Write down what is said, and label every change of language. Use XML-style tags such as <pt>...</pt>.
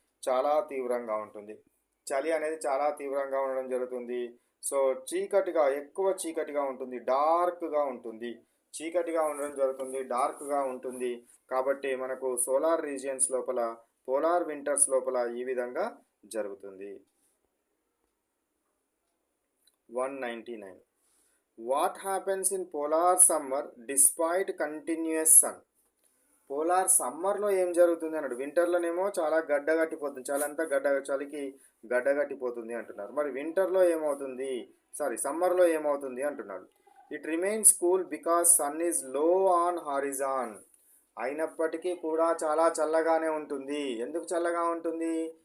<te>చాలా తీవ్రంగా ఉంటుంది. చలి అనేది చాలా తీవ్రంగా ఉండడం జరుగుతుంది. సో, చీకటిగా ఎక్కువ చీకటిగా ఉంటుంది. డార్క్‌గా ఉంటుంది. చీకటిగా ఉండడం జరుగుతుంది. డార్క్‌గా ఉంటుంది. కాబట్టి మనకు సోలార్ రీజియన్స్ లోపల, పోలార్ వింటర్స్ లోపల ఈ విధంగా జరుగుతుంది. 199.</te> <en>What happens in polar summer despite continuous sun?</en> <te>Polar సమ్మర్‌లో ఏం జరుగుతుంది అన్నాడు. వింటర్‌లోనేమో చాలా గడ్డగట్టిపోతుంది. చలంతా చలికి గడ్డగట్టిపోతుంది అంటున్నారు. మరి వింటర్‌లో ఏమవుతుంది? సమ్మర్‌లో ఏమవుతుంది అంటున్నాడు.</te> <en>It remains cool because sun is low on horizon.</en> <te>అయినప్పటికీ కూడా చాలా చల్లగానే ఉంటుంది. ఎందుకు చల్లగా ఉంటుంది?</te>